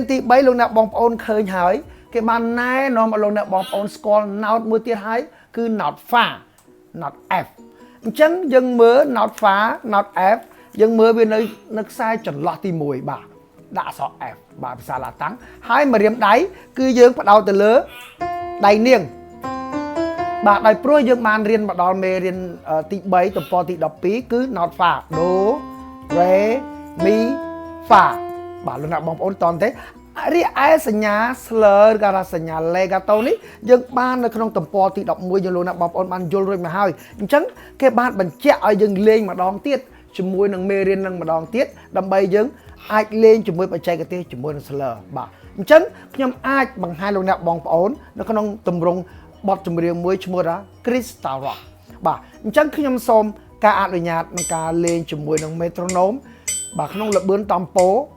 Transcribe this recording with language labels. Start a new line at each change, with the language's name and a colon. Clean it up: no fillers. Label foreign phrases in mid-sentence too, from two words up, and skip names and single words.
Khmer: ទី3លោកអ្នកបងប្អូនឃើញហើយគេបានណែនាំឲ្យលោកអ្នកបងប្អូនស្គាល់ note មួយទៀតហើយគឺ
English: note fa note f
Khmer: អញ្ចឹងយើងមើល
English: note fa note f
Khmer: យើងមើលវានៅខ្សែចន្លោះទី1បាទដាក់អក្សរ F បាទភាសាឡាតាំងហើយម្រាមដៃគឺយើងផ្ដោតទៅលើដៃនាងបាទដោយព្រោះយើងបានរៀនមកដល់មេរៀនទី3ទំព័រទី12គឺ
English: note fa do
Khmer: re mi fa បាទលោកអ្នកបងប្អូនតន់ទេរីឯសញ្ញា slur ឬក៏សញ្ញា legato នេះយើងបាននៅក្នុងទំព័រទី 11យើងលោកអ្នកបងប្អូនបានយល់រួចមកហើយអញ្ចឹងគេបានបញ្ជាក់ឲ្យយើងលេងម្ដងទៀតជាមួយនឹងមេរៀននឹងម្ដងទៀតដើម្បីយើងអាចលេងជាមួយបច្ចេកទេសជាមួយនឹង slur បាទអញ្ចឹងខ្ញុំអាចបង្ហាញលោកអ្នកបងប្អូននៅក្នុងទម្រង់បទចម្រៀងមួយឈ្មោះថា Crystal Rock បាទអញ្ចឹងខ្ញុំសូមការអនុញ្ញាតក្នុងការលេងជាមួយនឹង metronome បាទក្នុងល្បឿនต็ំប៉ូ